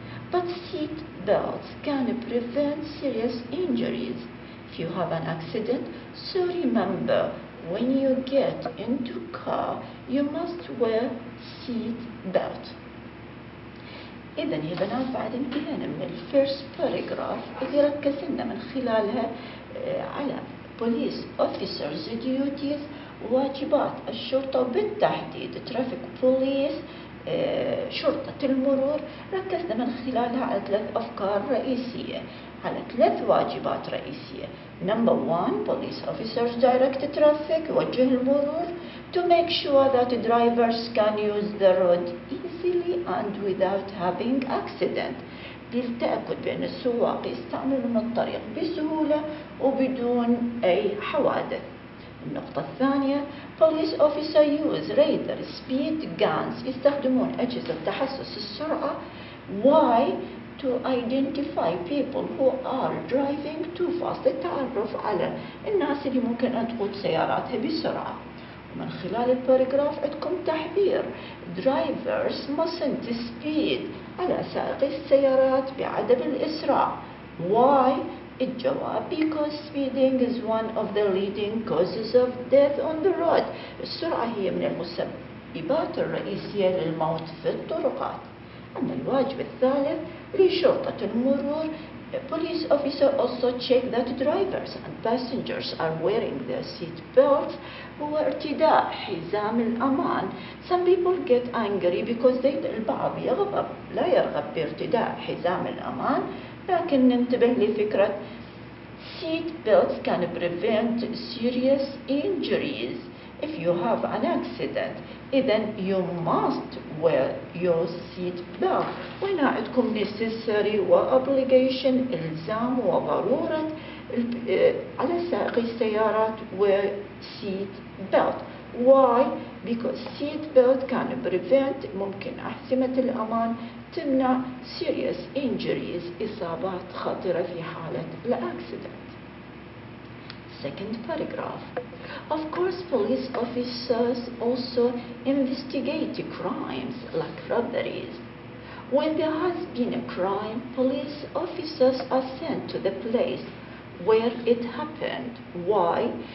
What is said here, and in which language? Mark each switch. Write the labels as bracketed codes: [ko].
[en] But seat belts can prevent serious injuries if you have an accident. So remember, when you get into car, you must wear seat belt. [ar] إذن يا بنات بعد انتهينا من الفيرست باراجراف اللي ركزنا من خلالها على [en] police officers duties، [ar] واجبات الشرطة وبالتحديد [en] traffic police، [ar] شرطة المرور. ركزنا من خلالها على 3 أفكار رئيسية، على 3 واجبات رئيسية. [en] Number 1, police officers direct traffic، [ar] يوجه المرور [en] to make sure that drivers can use the road easily and without having accident، [ar] للتأكد بأن السواق يستعملون الطريق بسهولة وبدون أي حوادث. النقطة الثانية، [en] police officer use radar speed guns، [ar] يستخدمون أجهزة تحسس السرعة. [en] Why? To identify people who are driving too fast، [ar] للتعرف على الناس اللي ممكن أن تقود سياراتها بسرعة. ومن خلال الباراجراف عندكم تحذير [en] drivers mustn't speed، [ar] على سائقي السيارات بعدم الإسراع. [en] Why? [ar] الجواب [en] because speeding is one of the leading causes of death on the road. [ar] السرعة هي من المسببات الرئيسية للموت في الطرقات. أما الواجب الثالث لشرطة المرور، [en] police officer also check that drivers and passengers are wearing their seat belts. [ar] هو ارتداء حزام الأمان. [en] Some people get angry because [ar] البعض لا يرغب بارتداء حزام الأمان، لكن ننتبه لفكرة [en] seat belts can prevent serious injuries if you have an accident. [ar] إذن [en] you must wear your seat belt. [ar] وهنا عندكم necessary وobligation، إلزام وضرورة على سائقي السيارات [en] wear seat belt. Why? Because seat belt can prevent [ar] ممكن أحزمة الأمان تمنع [en] serious injuries [ar] إصابات خطرة في حالة الأكسيدنت. [en] Second paragraph. Of course, police officers also investigate crimes like robberies. When there has been a crime, police officers are sent to the place where it happened. Why?